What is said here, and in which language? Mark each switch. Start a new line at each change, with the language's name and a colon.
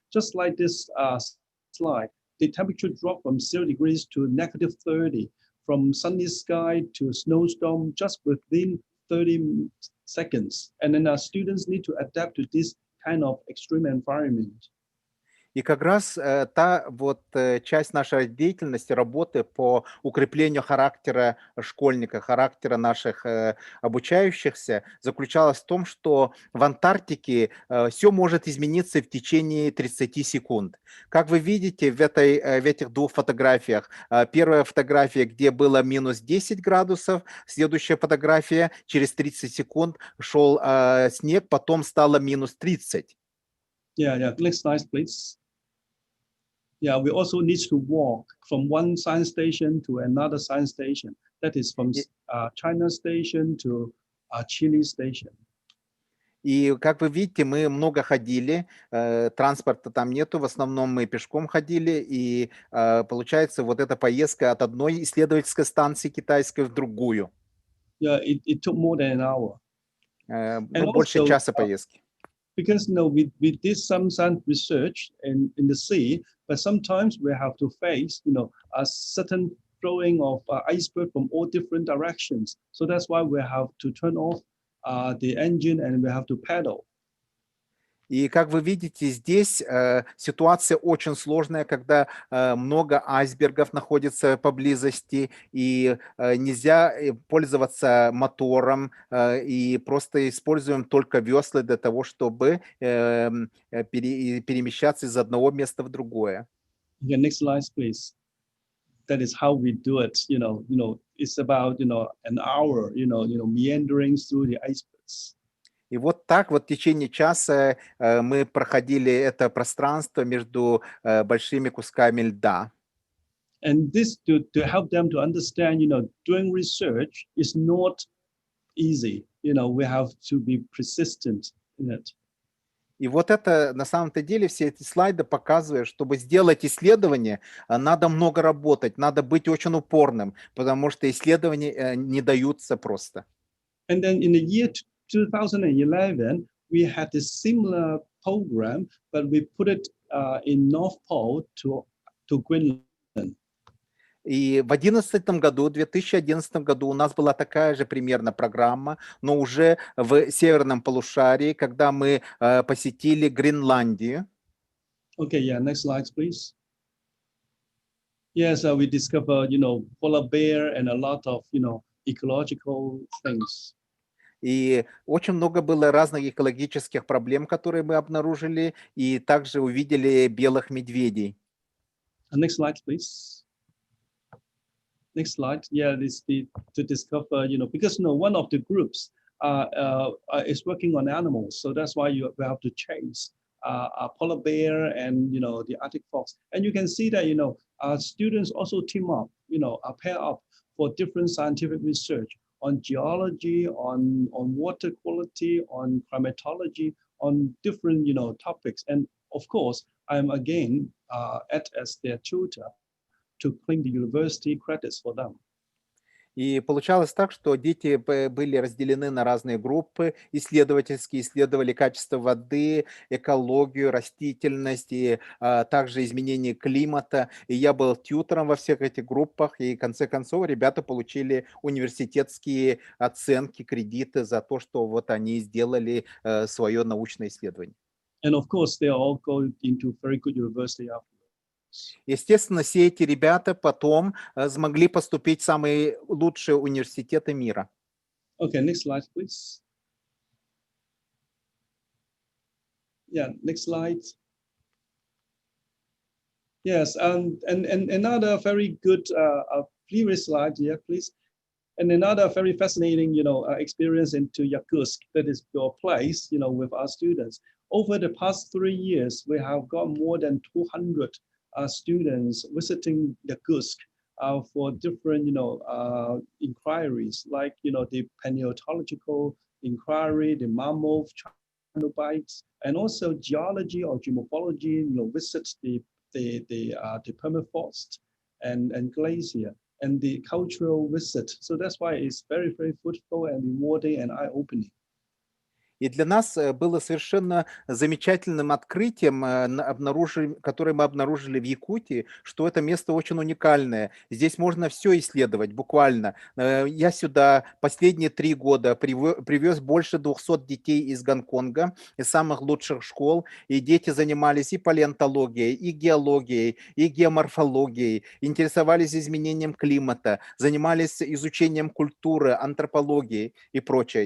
English: Just like this slide, the temperature dropped from 0 degrees to -30. From sunny sky to snowstorm just within 30 seconds. And then our students need to adapt to this kind of extreme environment.
Russian: И как раз та вот часть нашей деятельности, работы по укреплению характера школьника, характера наших обучающихся заключалась в том, что в Антарктике все может измениться в течение 30 секунд. Как вы видите в этих двух фотографиях, первая фотография, где было минус 10 градусов, следующая фотография, через 30 секунд шел снег, потом стало минус 30.
English: Yeah. Next slide, please. Yeah, we also need to walk from one science station to another science station. That is from China station to Chile station.
Russian: И, как вы видите, мы много ходили, транспорта там нету, в основном мы пешком ходили, и получается вот эта поездка от одной исследовательской станции китайской в другую.
English: Yeah, it took more than an hour.
Russian: Ну, больше часа поездки.
English: Because we did some science research in the sea, but sometimes we have to face a certain flowing of iceberg from all different directions. So that's why we have to turn off the engine and we have to paddle.
Russian: И как вы видите, здесь ситуация очень сложная, когда много айсбергов находится поблизости, и нельзя пользоваться мотором, и просто используем только весла для того, чтобы перемещаться из одного места в другое.
English: Yeah, next slide, please. That is how we do it. It's about an hour. Meandering through the icebergs.
Russian: И вот так вот в течение часа мы проходили это пространство между большими кусками льда.
English: And this to help them to understand, doing research is not easy. We have to be persistent in it.
Russian: И вот это, на самом-то деле, все эти слайды показывают, чтобы сделать исследование, надо много работать, надо быть очень упорным, потому что исследования не даются просто.
English: And then in the year 2011, we had a similar program, but we put it in North Pole to Greenland.
Russian: И в 2011 году у нас была такая же примерно программа, но уже в северном полушарии, когда мы посетили Гренландию.
English: Okay, yeah, next slide, please. Yes, we discovered, polar bear and a lot of, ecological things.
Russian: И очень много было разных экологических проблем, которые мы обнаружили, и также увидели белых медведей.
English: Next slide, please. Next slide. Yeah, this to discover, because one of the groups is working on animals, so that's why we have to chase a polar bear and the Arctic fox. And you can see that students also team up, pair up for different scientific research on geology, on water quality, on climatology, on different topics. And of course, I'm again as their tutor to claim the university credits for them.
Russian: И получалось так, что дети были разделены на разные группы исследовательские, исследовали качество воды, экологию, растительность и также изменение климата. И я был тьютором во всех этих группах, и в конце концов ребята получили университетские оценки, кредиты за то, что вот они сделали свое научное исследование.
English: And of course, they are all going into very good university after.
Russian: Естественно, все эти ребята потом смогли поступить в самые лучшие университеты мира.
English: Okay, next slide, please. Yeah, next slide. Yes, and another very good previous slide here, please. And another very fascinating, experience into Yakutsk, that is your place, with our students. Over the past 3 years, we have got more than 200 students visiting Yakutsk for different, inquiries, like, the paleontological inquiry, the mammoth, trilobites, and also geology or geomorphology, visits the permafrost and glacier, and the cultural visit. So that's why it's very, very fruitful and rewarding and eye-opening.
Russian: И для нас было совершенно замечательным открытием, которое мы обнаружили в Якутии, что это место очень уникальное. Здесь можно все исследовать, буквально. Я сюда последние 3 года привез больше 200 детей из Гонконга, из самых лучших школ, и дети занимались и палеонтологией, и геологией, и геоморфологией, интересовались изменением климата, занимались изучением культуры, антропологии и прочее.